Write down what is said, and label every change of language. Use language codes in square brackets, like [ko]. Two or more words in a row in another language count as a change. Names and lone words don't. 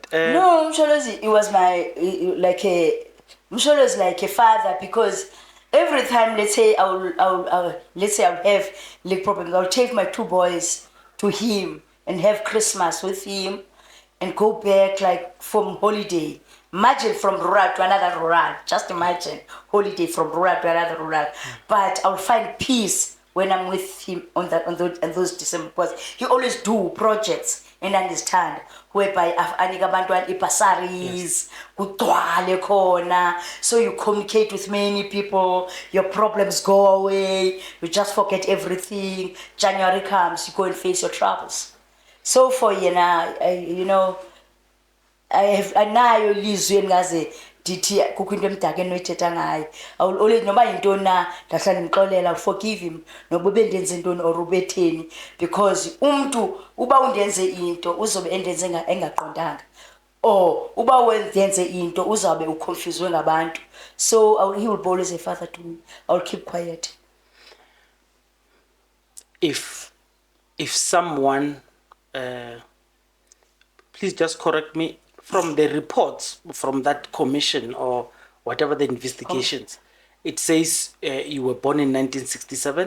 [en] No, Msholozi, it was Msholozi like a father because every time, let's say I'll have leg problems, I'll take my 2 boys to him and have Christmas with him and go back like from holiday. Imagine from rural to another rural. Just imagine holiday from rural to another rural. But I'll find peace when I'm with him on those December, because he always do projects and understand whereby [xh] anika abantwana ibasaries kugcwale khona, [en] so you communicate with many people, your problems go away, you just forget everything. January comes, you go and face your troubles. So for [xh] anayo ilizwi engaze ndithi kukho into emdaka enoyithetha ngayo. [en] I will always [xh] noba yintoni na ndahlala ndimxolela [en] forgive him [xh] noba bendenze intoni or ubetheni, because umntu uba undenze into uzobe endenze engaqondanga, or uba wendenze into uzawube uconfused ngabantu. [en] So he will be always a father to me. I will keep quiet. If someone please just correct me, from the reports from that commission or whatever the investigations, it says you were born in 1967.